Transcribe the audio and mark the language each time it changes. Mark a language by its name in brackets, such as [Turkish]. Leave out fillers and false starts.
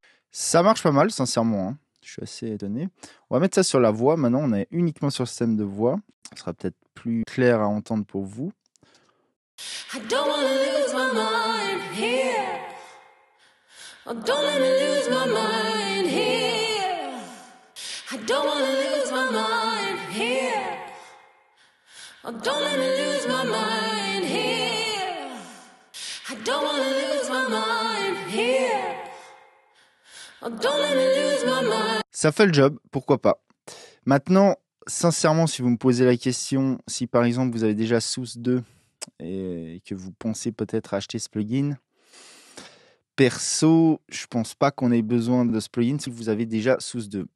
[French] Ça marche pas mal, sincèrement, hein. Je suis assez étonné. On va mettre ça sur la voix. Maintenant, on est uniquement sur le système de voix. Ça sera peut-être plus clair à entendre pour vous. [English] I don't wanna lose my mind here. Oh, don't let me lose my mind here. I don't wanna lose my mind here. Oh, don't let me lose my mind here. I don't wanna lose my mind here. Oh, don't let me lose my mind. [French] Ça fait le job, pourquoi pas. Maintenant, sincèrement, si vous me posez la question, si par exemple vous avez déjà Source 2 et que vous pensez peut-être acheter ce plugin, perso, je pense pas qu'on ait besoin de ce plugin si vous avez déjà Source 2.